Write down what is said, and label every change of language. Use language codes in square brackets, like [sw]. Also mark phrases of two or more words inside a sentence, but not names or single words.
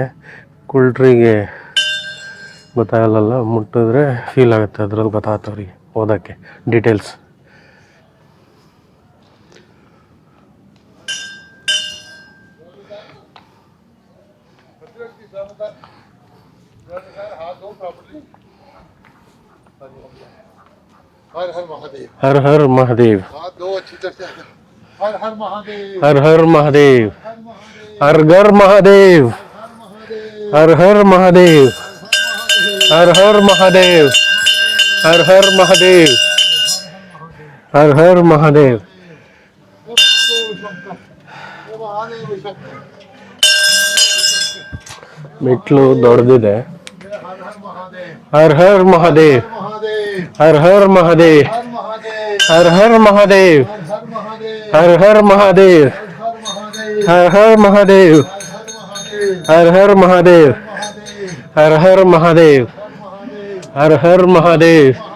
[kn] ಕುಲ್ಟ್ರಿಗೆ ಗೊತ್ತಾಗಲ್ಲ, ಮುಟ್ಟಿದ್ರೆ ಫೀಲ್ ಆಗುತ್ತೆ, ಅದ್ರಲ್ಲಿ ಗೊತ್ತಾಗ್ತವ್ರಿಗೆ ಓದೋಕ್ಕೆ ಡೀಟೇಲ್ಸ್. [hi] हर हर महादेव, हर हर महादेव, हर हर महादेव, हर घर महादेव, हर हर महादेव, हर हर महादेव, हर हर महादेव, हर हर महादेव. [kn] ಮೆಟ್ಲು ದೊಡ್ಡದಿದೆ. [hi] हर हर महादेव, हर हर महादेव, हर हर महादेव, हर हर महादेव, हर हर महादेव, हर हर महादेव, हर हर महादेव, हर हर महादेव,